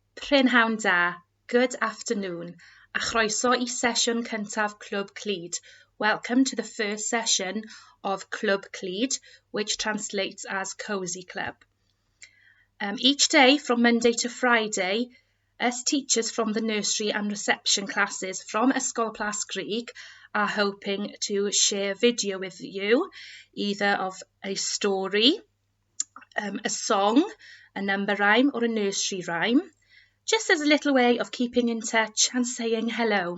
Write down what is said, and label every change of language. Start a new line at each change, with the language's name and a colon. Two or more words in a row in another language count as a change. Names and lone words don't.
Welsh: Prynhawn da,
English: good afternoon,
Welsh: a chroeso I sesiwn cyntaf Clwb Clyd.
English: Welcome to the first session of Clwb Clyd, which translates as Cosy Club. Each day from Monday to Friday, us teachers from the Nursery and Reception classes from Ysgol Clwb are hoping to share video with you, either of a story, a song, a number rhyme or a nursery rhyme, just as a little way of keeping in touch and saying hello.